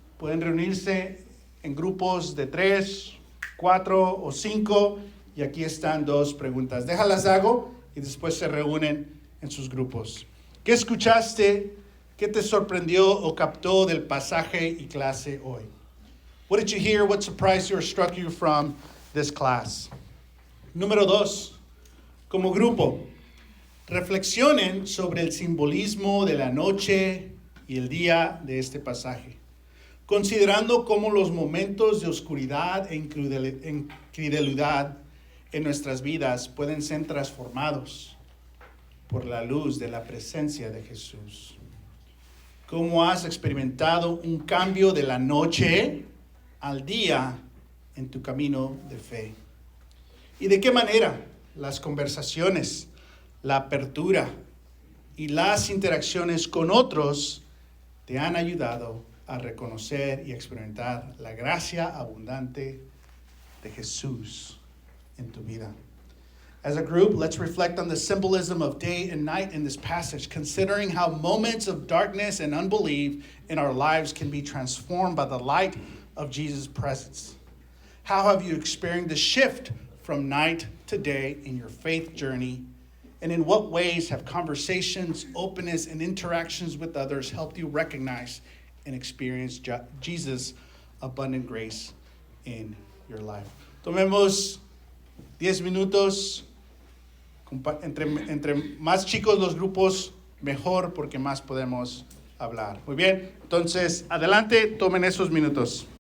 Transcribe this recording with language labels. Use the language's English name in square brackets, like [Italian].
[Spanish] Pueden reunirse en grupos de 3, 4 o 5 y aquí están 2 preguntas. Déjalas hago y después se reúnen en sus grupos. ¿Qué escuchaste? ¿Qué te sorprendió o captó del pasaje y clase hoy? [English] What did you hear? What surprised you or struck you from this class? [Spanish] Número 2, como grupo, reflexionen sobre el simbolismo de la noche y el día de este pasaje, considerando cómo los momentos de oscuridad e incredulidad en nuestras vidas pueden ser transformados por la luz de la presencia de Jesús. ¿Cómo has experimentado un cambio de la noche al día en tu camino de fe? ¿Y de qué manera las conversaciones, la apertura y las interacciones con otros te han ayudado a a reconocer y experimentar la gracia abundante de Jesús en tu vida. [English] As a group, let's reflect on the symbolism of day and night in this passage, considering how moments of darkness and unbelief in our lives can be transformed by the light of Jesus' presence. How have you experienced the shift from night to day in your faith journey? And in what ways have conversations, openness, and interactions with others helped you recognize and experience Jesus' abundant grace in your life? [Spanish] Tomemos 10 minutos. Entre más chicos los grupos, mejor, porque más podemos hablar. Muy bien, entonces, adelante, tomen esos minutos.